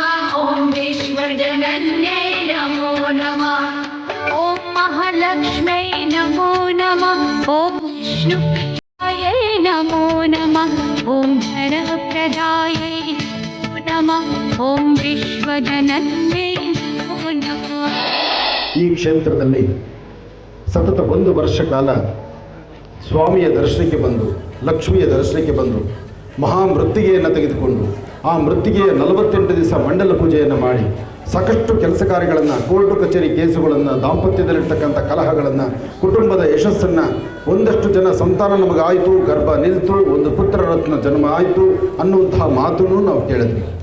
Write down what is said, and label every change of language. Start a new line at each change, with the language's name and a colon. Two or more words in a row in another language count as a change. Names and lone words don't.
Sanskrit: ॐ विश्वजनन्यै नमो नमः। ॐ महालक्ष्मै नमो नमः। ॐ विष्णुप्रियायै नमो नमः। ॐ धनप्रदायै नमः। ॐ विश्वजनन्यै नमो नमः।
Kannada: ಈ ಕ್ಷೇತ್ರದಲ್ಲಿ ಸತತ 1 ವರ್ಷ ಕಾಲ ಸ್ವಾಮಿಯ ದರ್ಶನಕ್ಕೆ ಬಂದು, ಲಕ್ಷ್ಮಿಯ ದರ್ಶನಕ್ಕೆ ಬಂದು, ಮಹಾಮೃತ್ತಿಗೆಯನ್ನು ತೆಗೆದುಕೊಂಡು ಆ ಮೃತ್ತಿಗೆಯ 48 ದಿವಸ ಮಂಡಲ ಪೂಜೆಯನ್ನು ಮಾಡಿ ಸಾಕಷ್ಟು ಕೆಲಸ ಕಾರ್ಯಗಳನ್ನು, ಕೋರ್ಟು ಕಚೇರಿ ಕೇಸುಗಳನ್ನು, ದಾಂಪತ್ಯದಲ್ಲಿರ್ತಕ್ಕಂಥ ಕಲಹಗಳನ್ನು, ಕುಟುಂಬದ ಯಶಸ್ಸನ್ನು, ಒಂದಷ್ಟು ಜನ ಸಂತಾನ ನಮಗಾಯಿತು, ಗರ್ಭ ನಿಲ್ತು, ಒಂದು ಪುತ್ರ ರತ್ನ ಜನ್ಮ ಆಯಿತು ಅನ್ನುವಂತಹ ಮಾತನ್ನು ನಾವು ಕೇಳಿದ್ವಿ.